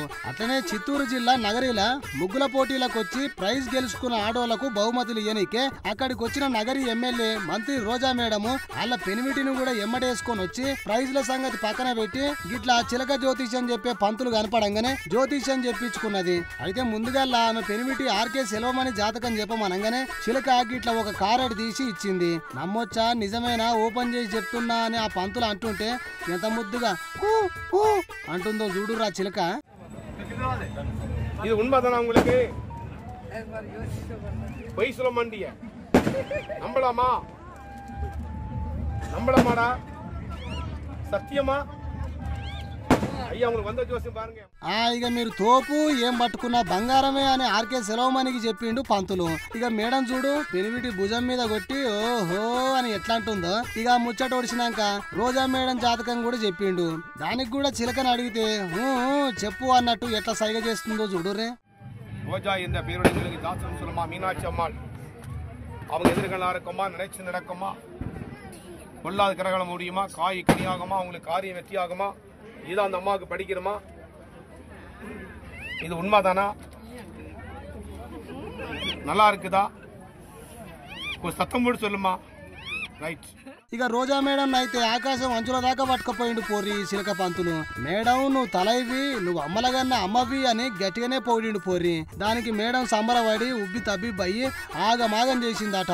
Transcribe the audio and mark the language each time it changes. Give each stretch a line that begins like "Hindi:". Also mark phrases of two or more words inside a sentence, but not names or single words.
Telugu: అట్లనే చిత్తూరు జిల్లా నగరిల ముగ్గుల పోటీలకు వచ్చి ప్రైజ్ గెలుచుకున్న ఆడోళ్లకు బహుమతులు ఇయ్యనికే అక్కడికి వచ్చిన నగరి ఎమ్మెల్యే మంత్రి రోజా మేడము వాళ్ళ పెనిమిటిని కూడా ఎమ్మడేసుకొని వచ్చి ప్రైజ్ల సంగతి పక్కన పెట్టి గిట్లా చిలక జ్యోతిష్యం చెప్పే పంతులు కనపడంగానే జ్యోతిష్యం చెప్పించుకున్నది. అయితే ముందుగా ఆమె పెనిమిటి ఆర్కే సెలవమని జాతకం చెప్పమనగానే చిలక గిట్ల ఒక కారెడ్ తీసి ఇచ్చింది. నమ్మొచ్చా నిజమేనా ఓపెన్ చేసి చెప్తున్నా అని ఆ పంతులు అంటుంటే ఎంత ముద్దుగా అంటుందో చూడురా చిలక.
Tamil: இது உண்மைதானா உங்களுக்கு? பொய் சொல்ல மாட்டிய நம்பலாமாடா? சத்தியமா? అయ్యా உங்களுக்கு வந்த ஜோசியம் பாருங்க.
Telugu: ఇక మీరు తోపు ఏం పట్టుకున్నా బంగారమే అని ఆర్కే సెలవమనికి చెప్పిండు పంతులు. ఇక మేడం చూడు పెనిమిటి భుజం మీద కొట్టి ఓహో అని ఎట్లా అంటుందో. ఇక ముచ్చట ఒడిచినాక రోజా మేడం జాతకం కూడా చెప్పిండు. దానికి కూడా చిలకని అడిగితే చెప్పు అన్నట్టు ఎట్లా సైగ చేస్తుందో చూడురే.
Tamil: ரோஜா என்ற பேருடைய தாசம் சொல்லுமா மீனாட்சி அம்மாள் அவங்க எதிர்களாக இருக்குமா நினைச்சு நடக்குமா கொள்ளாத கிரகணம் முடியுமா காய் கனியாகுமா அவங்களுக்கு காரியம் வெற்றியாகுமா இதான் அந்த அம்மாவுக்கு படிக்கிறோமா இது உண்மைதானா நல்லா இருக்குதா கொஞ்சம் சத்தம் போட்டு சொல்லுமா రైట్.
Telugu: ఇక రోజా మేడం అయితే ఆకాశం అంచుల దాకా పట్టుకపోయిండు పోరి చిలక పంతులు. మేడం నువ్వు తలైవి నువ్వు అమ్మలగన్న అమ్మవి అని గట్టిగానే పోయిండు పోరి. దానికి మేడం సంబరపడి ఉబ్బి తబ్బి బయ్యి ఆగమాగం చేసిందట.